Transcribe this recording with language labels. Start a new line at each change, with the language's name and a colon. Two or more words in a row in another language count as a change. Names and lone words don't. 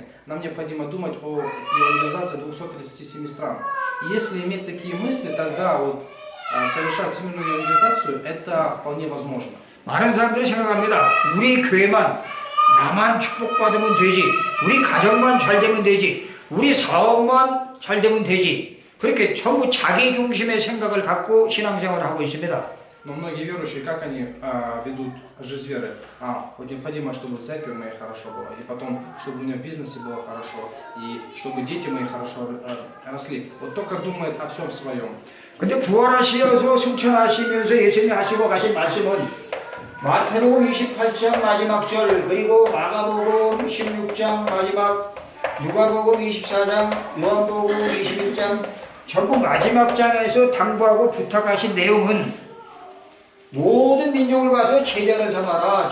Russian: Нам необходимо думать о евангелизации 237 стран. И если иметь такие мысли, тогда вот совершать всемирную евангелизацию, это вполне возможно.
Korean: 많은 사람들이 생각합니다. 우리 교회만 나만 축복받으면 되지. 우리 가정만 잘 되면 되지. 우리 사업만 잘 되면 되지. 그렇게 전부 자기 중심의 생각을 갖고 신앙생활을 하고 있습니다.
Russian: Но многие верующие, как они ведут жизнь веры? Вот необходимо, чтобы в церкви моей хорошо было, и потом, чтобы у меня в бизнесе было хорошо, и чтобы дети мои хорошо росли. Вот только думает о всем своем.
Korean: 근데 부활하시어서 승천하시면서 예수님이 하시고 가신 말씀은 마태복음 28장 마지막 절 그리고 마가복음 16장 마지막 누가복음 24장 요한복음 21장 전부 마지막 장에서 당부하고 부탁하신 내용은 모든 민족을 가서 제자를 삼아라.